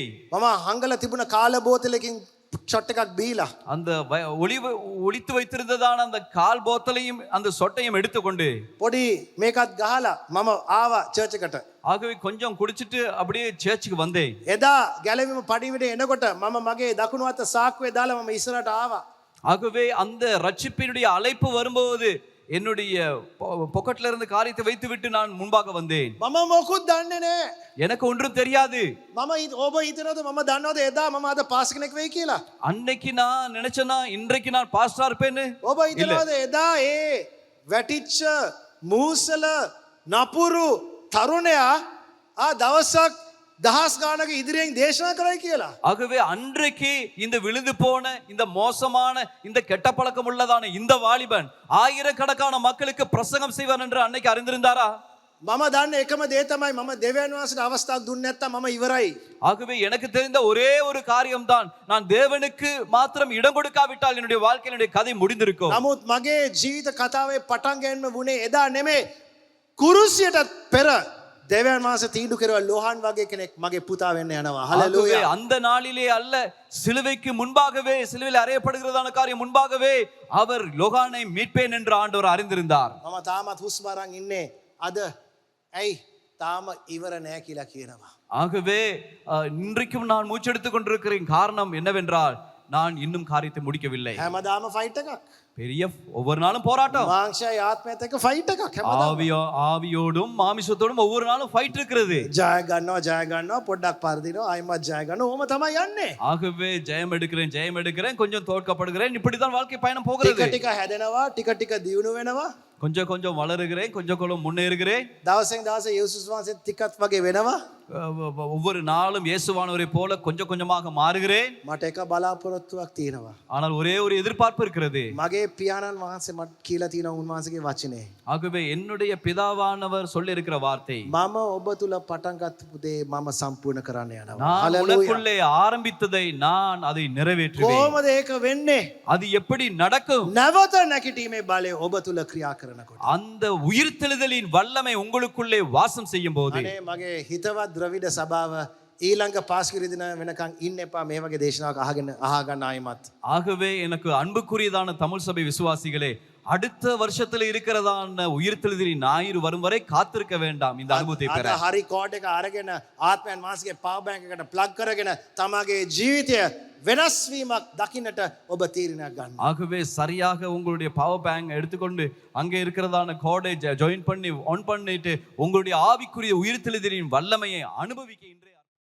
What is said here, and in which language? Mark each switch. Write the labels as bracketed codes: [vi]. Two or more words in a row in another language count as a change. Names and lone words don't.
[si] මම හංගලා තිබුණ කාල බෝතලකින් ෂොට් එකක් බීලා [ta] அந்த ஒளித்து வைத்திருந்ததான அந்த கால் போத்தலையும் அந்த சொட்டையும் எடுத்துக்கொண்டு [si] පොඩි මේකත් ගහලා මම ආවා චර්ච් එකට. [ta] ஆகவே கொஞ்சம் குடிச்சிட்டு அப்படியே சர்ச்சுக்கு வந்தேன். [si] එදා ගැලවීම පඩිවිඩ එනකොට මම මගේ දකුණු අත සාක්කුවේ දාලා මම ඉස්සරහට ආවා. [ta] ஆகவே அந்த ரட்சிப்பினுடைய அழைப்பு வரும்போது என்னுடைய பொக்கெட்ல இருந்து காரியத்தை வைத்துவிட்டு நான் முன்பாக வந்தேன். [si] මම මොකුත් දන්නේ නෑ. [ta] எனக்கு ஒன்றும் தெரியாது. [si] මම ඔබ හිතනවද මම දන්නවද එදා මම අද පාස් කෙනෙක් වෙයි කියලා? [ta] அன்னைக்கு நான் நினைச்சேனா இன்றைக்கு நான் பாஸ்டரா இருப்பேன்னு? [si] ඔබ හිතනවද එදා ඒ වැටිච්ච මූසල නපුරු තරුණයා දවසක් දහස් ගානක ඉදිරියෙන් දේශනා කරයි කියලා? [ta] ஆகவே அன்றைக்கு இந்த விழுந்து போன இந்த மோசமான இந்த கெட்ட பழக்கம் உள்ளதான இந்த வாலிபன் ஆயிரக்கணக்கான மக்களுக்கு பிரசங்கம் செய்வான் என்று அன்னைக்கு அறிந்திருந்தாரா? [si] මම දන්න එකම දේ තමයි මම දෙවියන් වහන්සේට අවස්ථාවක් දුන්නේ නැත්තම් මම ඉවරයි. [ta] ஆகவே எனக்கு தெரிந்த ஒரே ஒரு காரியம்தான், நான் தேவனுக்கு மாத்திரம் இடம் கொடுக்காவிட்டால் என்னுடைய வாழ்க்கையினுடைய கதை முடிந்திருக்கும். [si] නමුත් මගේ ජීවිත කතාවේ පටන් ගැනීම වුණේ එදා නෙමෙයි. කුරුසියටත් පෙර දෙවියන් වහන්සේ තීඩු කෙරුවා ලෝහන් වගේ කෙනෙක් මගේ පුතා වෙන්න යනවා. [ta] ஆகவே [si] හලෙලූයා. [ta] அந்த நாளிலே அல்ல, சிலுவைக்கு முன்பாகவே, சிலுவையில் அறையப்படுகிறதான காரியம் முன்பாகவே அவர் லோகானை மீட்பேன் என்று ஆண்டவர் அறிந்திருந்தார். [si] මම තාමත් හුස්ම අරන් ඉන්නේ. අද ඇයි තාම ඉවර නෑ කියලා කියනවා. [ta] ஆகவே இன்றைக்கும் நான் மூச்செடுத்துக் கொண்டிருக்கிறேன். காரணம் என்னவென்றால் நான் இன்னும் காரியத்தை முடிக்கவில்லை. [si] හැමදාම ෆයිට් එකක්. [ta] பெரிய ஒவ்வொரு நாளும் போராட்டம். [si] මාංශය ආත්මයත් එක්ක ෆයිට් එකක් හැමදාම. [ta] ஆவியோடும் மாமிசத்தோடும் ஒவ்வொரு நாளும் ஃபைட் இருக்கிறது. [si] ජය ගන්නවා පොඩ්ඩක් පරදිනවා ආයිමත් ජය ගන්නවා. ඕම තමයි යන්නේ. [ta] ஆகவே ஜெயம் எடுக்கிறேன், கொஞ்சம் தோற்கப்படுகிறேன். இப்படித்தான் வாழ்க்கை பயணம் [si] ටික [ta] போகிறது. [si] ටික හැදෙනවා, ටික ටික දියුණු වෙනවා. [ta] கொஞ்சம் வளருகிறேன், கொஞ்சம் முன்னேறுகிறேன். [si] දවසෙන් දවස යේසුස් වහන්සේ ටිකක් වගේ වෙනවා. [ta] ஒவ்வொரு நாளும் இயேசுவானவரை போல கொஞ்சமாக மாறுகிறேன். [si] මට එක බලාපොරොත්තුවක් තියෙනවා. [ta] ஆனால் ஒரே ஒரு எதிர்பார்ப்பு இருக்கிறது. [si] මගේ පියාණන් වහන්සේ මට කියලා තියෙන උන්වහන්සේගේ වචනේ. [ta] ஆகவே என்னுடைய பிதாவானவர் சொல்லி இருக்கிற வார்த்தை, [si] මම ඔබ තුල පටන් ගත්ත දේ මම සම්පූර්ණ කරන්න යනවා. [ta] நான் உனக்குள்ளே ஆரம்பித்ததை நான் அதை நிறைவேற்றுவேன். [si] කොහොමද ඒක වෙන්නේ? [ta] அது எப்படி நடக்கும்? [si] නැවත නැගිටීමේ බලය ඔබ තුල ක්‍රියා කරනකොට. [ta] அந்த உயிர்த்தெழுதலின் வல்லமை உங்களுக்குள்ளே வாசம் செய்யும் போது. [si] අනේ මගේ හිතවත් ද්‍රවිඩ සභාව ඊළඟ පාස්කිරි දින වෙනකන් ඉන්න එපා මේ වගේ දේශනාවක් අහගන්න ආයිමත්. [ta] ஆகவே எனக்கு அன்புக்குரியதான தமிழ் சபை விசுவாசிகளே, அடுத்த வருஷத்துல இருக்கிறதான உயிர்த்தெழுதலின் ஞாயிறு வரும் வரை காத்திருக்க வேண்டாம் இந்த அனுபவத்தை பெற. [si] අද හරි කෝඩ් එක අරගෙන ආත්මයන් වහන්සේගේ [en] power bank [si] එකට ප්ලග් කරගෙන තමගේ ජීවිතය වෙනස් වීමක් දකින්නට ඔබ තීරණයක් ගන්න. [ta] ஆகவே சரியாக உங்களுடைய [en] power bank [ta] எடுத்துக்கொண்டு அங்கே இருக்கிறதான கோடை ஜாயின் பண்ணி ஆன் பண்ணிட்டு உங்களுடைய ஆவிக்குரிய உயிர்த்தெழுதலின் வல்லமையை அனுபவிக்க இன்றைய